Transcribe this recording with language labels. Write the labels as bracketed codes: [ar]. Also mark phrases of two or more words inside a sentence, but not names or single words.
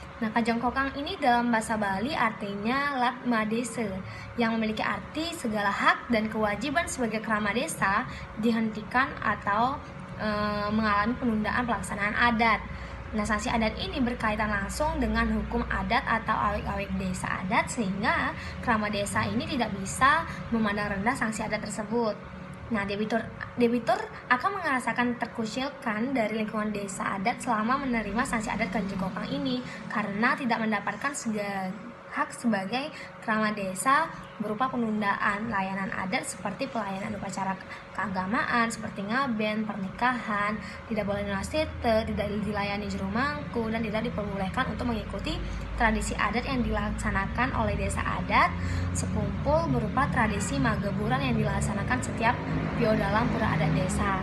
[id] Nah, kajongkokang ini dalam bahasa Bali artinya [ban] lat madese, [id] yang memiliki arti segala hak dan kewajiban sebagai kerama desa dihentikan atau mengalami penundaan pelaksanaan adat. Nah, sanksi adat ini berkaitan langsung dengan hukum adat atau awik-awik desa adat, sehingga kerama desa ini tidak bisa memandang rendah sanksi adat tersebut. Nah, debitur akan merasakan terkucilkan dari lingkungan desa adat selama menerima sanksi adat kajongkokang ini karena tidak mendapatkan hak sebagai kerama desa berupa penundaan layanan adat seperti pelayanan upacara keagamaan seperti ngaben, pernikahan, tidak boleh nunasite, tidak dilayani juru mangku, dan tidak diperbolehkan untuk mengikuti tradisi adat yang dilaksanakan oleh desa adat sekumpul berupa tradisi mageburan yang dilaksanakan setiap dalam pura adat desa.